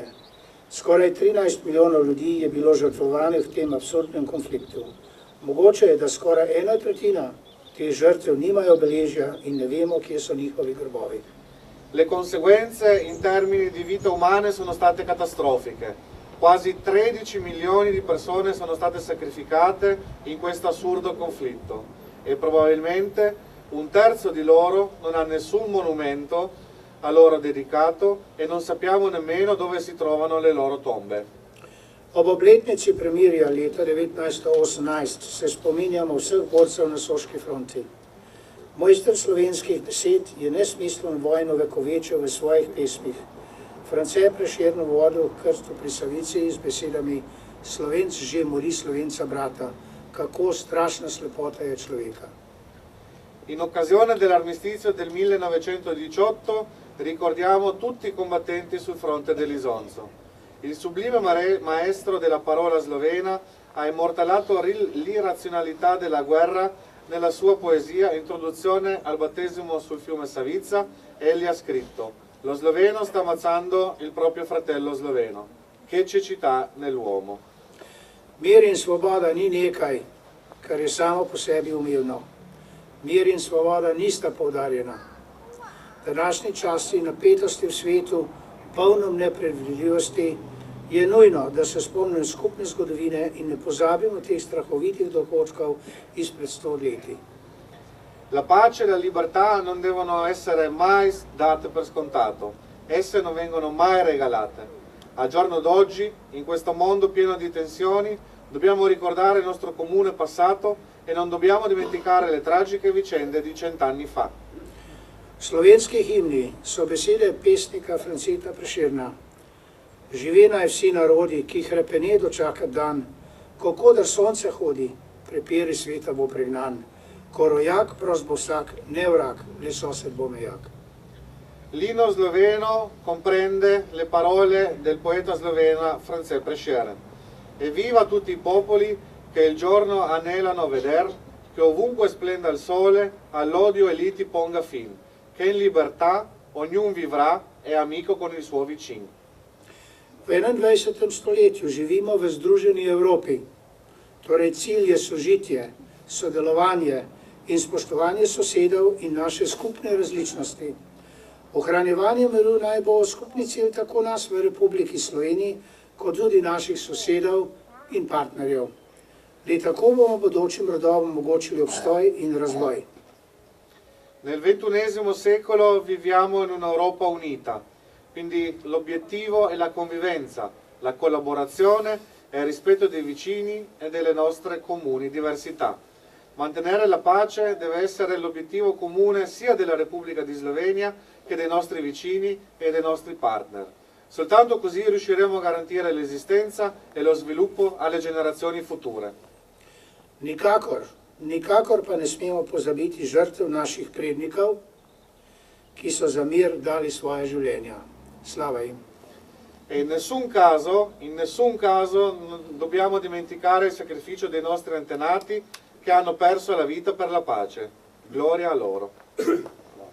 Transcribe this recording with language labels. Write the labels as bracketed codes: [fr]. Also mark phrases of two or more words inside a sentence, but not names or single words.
[sl] Skoraj 13 milijonov ljudi je bilo žrtvovanih v tem absurdnem konfliktu. Mogoče je, da skoraj 1/3 teh žrtev nimajo obeležja in ne vemo, kje so njihovi grobovi. [it] Le conseguenze in termini di vite umane sono state catastrofiche. Quasi 13 milioni di persone sono state sacrificate in questo assurdo conflitto e probabilmente 1/3 di loro non ha nessun monumento a loro dedicato e non sappiamo nemmeno dove si trovano le loro tombe. [sl] Ob obletnici premirja leta 1918 se spominjamo vseh borcev na Soški fronti. Mojster slovenskih besed je nesmiselno vojno vekovečil v svojih pesmih. France Prešern vodil krsto pri Savici z besedami Slovenc že mori Slovenca brata, kako strašna slepota je človeka. [it] In occasione dell'armistizio del 1918 ricordiamo tutti i combattenti sul fronte dell'Isonzo. Il sublime maestro della parola slovena ha immortalato l'irrazionalità della guerra nella sua poesia Introduzione al battesimo sul fiume Savica. Egli ha scritto: lo sloveno sta ammazzando il proprio fratello sloveno. Che cecità nell'uomo. [sl] Mir in svoboda ni nekaj, kar je samo po sebi umevno. Mir in svoboda nista poudarjena. Današnji časi napetosti v svetu, polnom nepredvidljivosti, je nujno, da se spomnimo skupne zgodovine in ne pozabimo teh strahovitih dogodkov izpred 100 leti. [it] La pace e la libertà non devono essere mai date per scontato. Esse non vengono mai regalate. Al giorno d'oggi, in questo mondo pieno di tensioni, dobbiamo ricordare il nostro comune passato e non dobbiamo dimenticare le tragiche vicende di 100 anni fa. [sl] Slovenski himni so besede pesnika Franceta Prešerna. Živi naj vsi narodi, ki jih repene dočaka dan, ko kodr sonce hodi, prepiri sveta bo pregnan. Ko rojak prost bo vsak, ne vrag, le sosed bo mejak. [it] L'inno sloveno comprende le parole del poeta sloveno Franze Prešeren. Evviva tutti i popoli che il giorno anelano a veder, che ovunque splenda il sole, all'odio e liti ponga fin, che in libertà ognuno vivrà e amico con il suo vicin. [sl] V 21. stoletju živimo v združeni Evropi, torej cilj je sožitje, sodelovanje in spoštovanje sosedov in naše skupne različnosti. Ohranjevanje miru naj bo skupni cilj tako nas v Republiki Sloveniji, kot tudi naših sosedov in partnerjev. Le tako bomo bodočim rodovom omogočili obstoj in razvoj. [it] Nel XXI secolo viviamo in un'Europa unita, quindi l'obiettivo è la convivenza, la collaborazione e il rispetto dei vicini e delle nostre comuni diversità. Mantenere la pace deve essere l'obiettivo comune sia della Repubblica di Slovenia che dei nostri vicini e dei nostri partner. Soltanto così riusciremo a garantire l'esistenza e lo sviluppo alle generazioni future. [sl] Nikakor pa ne smemo pozabiti žrtev naših prednikov, ki so za mir dali svoje življenja. Slava jim. [it] E in nessun caso non dobbiamo dimenticare il sacrificio dei nostri antenati che hanno perso la vita per la pace. Gloria a loro.